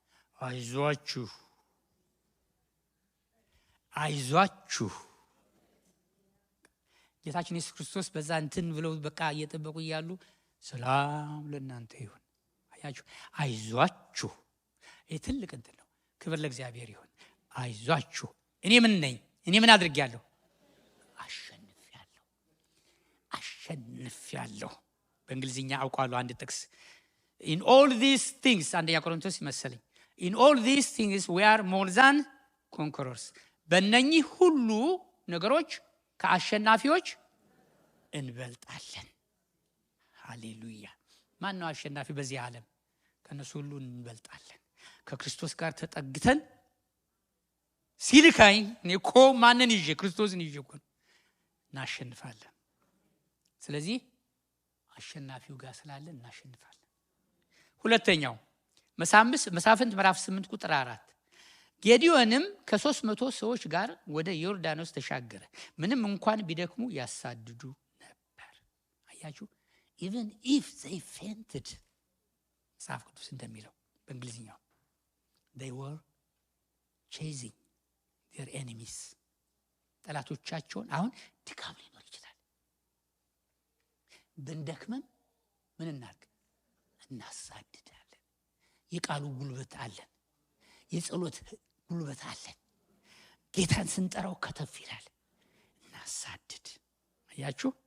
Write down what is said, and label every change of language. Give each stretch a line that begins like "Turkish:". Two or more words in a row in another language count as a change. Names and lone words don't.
Amharic: አይዟችሁ ጌታችን ኢየሱስ ክርስቶስ በዛ እንትን ብለው በቃ እየተጠበቁ ይያሉ ሰላም ለእናንተ ይሁን አያችሁ አይዟችሁ ትልቅ እንትን ነው ክብር ለእግዚአብሔር ይሁን አይዟችሁ እኔ ምን አድርጌያለሁ አሸንፌያለሁ በእንግሊዝኛ አውቃለሁ አንድ ጥቅስ
English: in all these things
Amharic: አንደኛ ቆሮንቶስ ይመስለኝ
English: in all these things we are more than conquerors
Amharic: በእነኚህ ሁሉ ነገሮች ከአሸናፊዎች እንበልጣለን ሃሌሉያ ማን ነው አሸናፊ በዚህ ዓለም ከነሱ ሁሉ እንበልጣለን ከክርስቶስ ጋር ተጠግተን ሲልካኝ እኔኮ ማንን ይዤ ክርስቶስን ይዤ እኮ እናሸንፋለን ስለዚህ አሸናፊው ጋር ስላለን እናሸንፋለን ሁለተኛው መሳፍንት ምዕራፍ 8:4 ጌዲዮንም ከ300 ሰዎች ጋር ወደ ዮርዳኖስ ተሻገረ ምንም እንኳን ቢደክሙ ያሳድዱ ነበር አያችሁ
English: even if they fainted
Amharic: መጽሐፍ ቅዱስ እንደሚለው በእንግሊዝኛው
English: they were chasing their enemies
Amharic: ጠላቶቻቸውን አሁን ድካም ሊኖር ይችላል ብንደክመን ምን እናድርግ እናሳድዳለን የቃሉ ጉልበት አለን የጸሎት ጉልበት አለን ጌታን ስንጠራው ከተፍ ይላል እናሳድድ አያችሁ